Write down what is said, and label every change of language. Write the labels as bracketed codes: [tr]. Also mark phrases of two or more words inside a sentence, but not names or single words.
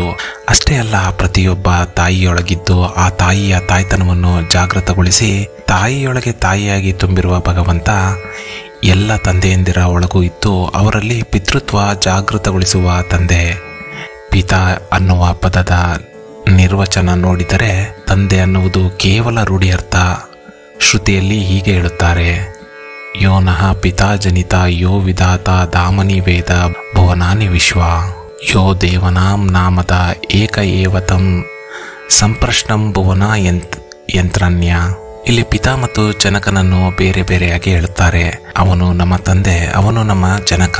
[kn] ಅಷ್ಟೇ ಅಲ್ಲ, ಪ್ರತಿಯೊಬ್ಬ ತಾಯಿಯೊಳಗಿದ್ದು ಆ ತಾಯಿಯ ತಾಯ್ತನವನ್ನು ಜಾಗೃತಗೊಳಿಸಿ ತಾಯಿಯೊಳಗೆ ತಾಯಿಯಾಗಿ ತುಂಬಿರುವ ಭಗವಂತ ಎಲ್ಲ ತಂದೆಯಂದಿರ ಒಳಗೂ ಇದ್ದು ಅವರಲ್ಲಿ ಪಿತೃತ್ವ ಜಾಗೃತಗೊಳಿಸುವ ತಂದೆ. ಪಿತಾ ಅನ್ನುವ ಪದದ ನಿರ್ವಚನ ನೋಡಿದರೆ ತಂದೆ ಅನ್ನುವುದು ಕೇವಲ ರೂಢಿಯರ್ಥ. ಶ್ರುತಿಯಲ್ಲಿ ಹೀಗೆ ಹೇಳುತ್ತಾರೆ: [sa] ಯೋ ನಃ ಪಿತಾ ಜನಿತ ಯೋ ವಿಧಾತ ಧಾಮನಿ ವೇದ ಭುವನಾನಿ ವಿಶ್ವ ಯೋ ದೇವನಾಂ ನಾಮದ ಏಕ ಏವತಂ ಸಂಪ್ರಶ್ನಂ ಭುವನ ಯಂತ್ರನ್ಯ. [kn] ಇಲ್ಲಿ ಪಿತಾ ಮತ್ತು ಜನಕನನ್ನು ಬೇರೆ ಬೇರೆಯಾಗಿ ಹೇಳುತ್ತಾರೆ. ಅವನು ನಮ್ಮ ತಂದೆ, ಅವನು ನಮ್ಮ ಜನಕ.